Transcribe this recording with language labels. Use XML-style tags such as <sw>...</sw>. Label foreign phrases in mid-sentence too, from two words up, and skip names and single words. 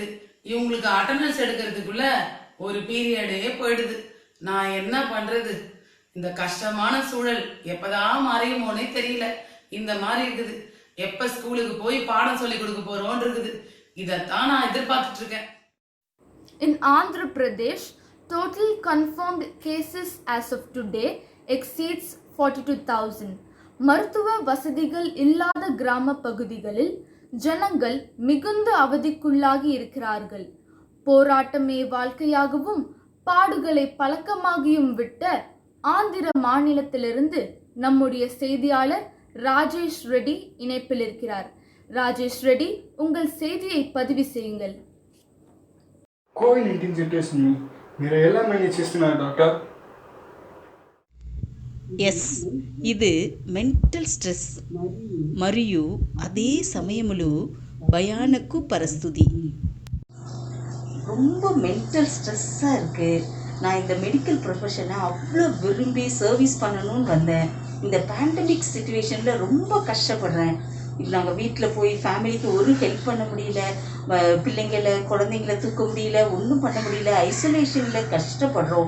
<ta>இவங்களுக்கு அட்டெண்டன்ஸ் எடுக்கிறதுக்குள்ள ஒரு பீரியடே போயிடுது. நான் என்ன பண்றது? இந்த கஷ்டமான சூழல் எப்பதான் மறையுமோனே தெரியல. இந்த மாதிரி இருக்குது. எப்ப ஸ்கூலுக்கு போய் பாடம் சொல்லி கொடுக்க போறோம்னு இருக்குது. இதைத்தான் நான் எதிர்பார்த்துட்டு இருக்கேன்.</ta> <en>In Andhra Pradesh, total confirmed cases as of today exceeds 42,000.</en> <ta>மருத்துவ வசதிகள் இல்லாத கிராம பகுதிகளில் ஜனங்கள் மிகுந்த அவதிக்குள்ளாகி இருக்கிறார்கள். போராட்டமே வாழ்க்கையாகவும் பாடுகளை பழக்கமாகியும் விட்ட ஆந்திர மாநிலத்திலிருந்து நம்முடைய செய்தியாளர் ராஜேஷ் ரெட்டி இணைப்பில் இருக்கிறார். ராஜேஷ் ரெட்டி, உங்கள் செய்தியை பதிவு செய்யுங்கள்.</ta> <en>COVID-19 situation</en> <te>మీరు ఎలా మేనేజ్ చేస్తున్నారు డాక్టర్? ఎస్, ఇది</te> <en>mental stress</en> <te>మరియు అదే సమయంలో భయానక పరిస్థితి.</te> <ta>ரொம்ப</ta> <en>mental stress-ஆக</en> <ta>இருக்குது. நான் இந்த</ta> <en>medical profession-ஐ</en> <ta>அவ்வளோ விரும்பி சர்வீஸ் பண்ணணும்னு வந்தேன். இந்த</ta> <en>pandemic situation-இல்</en> <ta>ரொம்ப கஷ்டப்படுறேன். நாங்கள் வீட்டில் போய் ஃபேமிலிக்கு ஒரு ஹெல்ப் பண்ண முடியல, பிள்ளைங்களை குழந்தைங்கள தூக்க முடியல, ஒன்றும் பண்ண முடியல, ஐசோலேஷனில் கஷ்டப்படுறோம்.</ta>